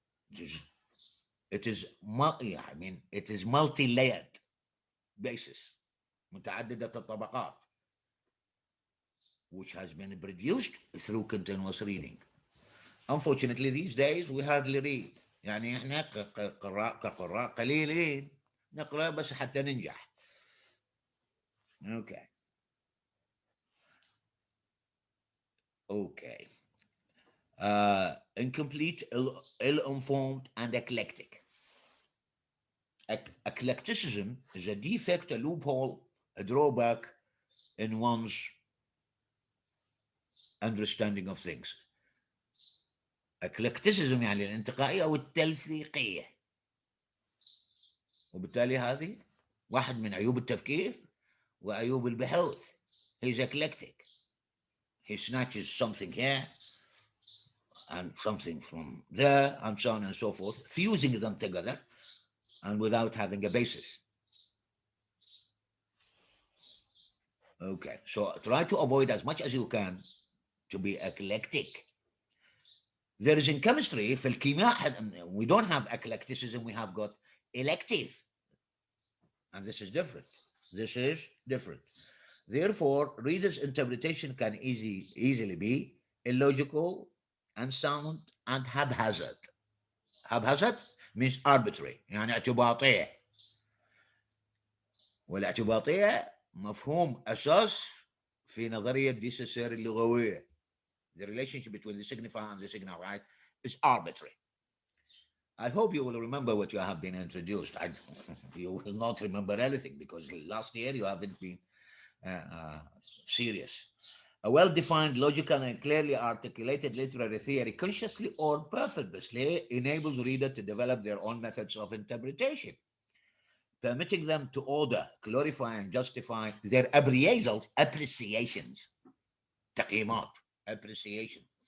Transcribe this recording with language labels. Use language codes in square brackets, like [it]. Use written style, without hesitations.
[en] It is, it is multi-layered basis, [ar] متعددة الطبقات, [en] which has been produced through continuous reading. Unfortunately, these days we hardly read. [ar] يعني احنا كقراء قليلين نقرأ بس حتى ننجح. [en] Okay. Okay. Incomplete, ill-informed, and eclectic. Eclecticism is a defect, a loophole, a drawback in one's understanding of things. [ar] eclecticism يعني الانتقائية أو التلفيقية، وبالتالي هذه واحد من عيوب التفكير وعيوب البحوث. [en] He's eclectic. He snatches something here and something from there and so on and so forth, fusing them together and without having a basis. Okay, so try to avoid as much as you can to be eclectic. There is in chemistry, [ar] في الكيمياء, [en] we don't have eclecticism, we have got elective. And this is different. This is different. Therefore, reader's interpretation can easily be illogical, unsound, and haphazard. Haphazard means arbitrary، [ar] يعني اعتباطية. والاعتباطية مفهوم أساس في نظرية دي سوسير اللغوية. [en] The relationship between the signifier and the signified is arbitrary. I hope you will remember what you have been introduced. You will not remember anything because last year you haven't been serious. A well-defined, logical, and clearly articulated literary theory, consciously or purposely, enables reader to develop their own methods of interpretation, permitting them to order, glorify, and justify their appreciations, تقييمات, appreciation.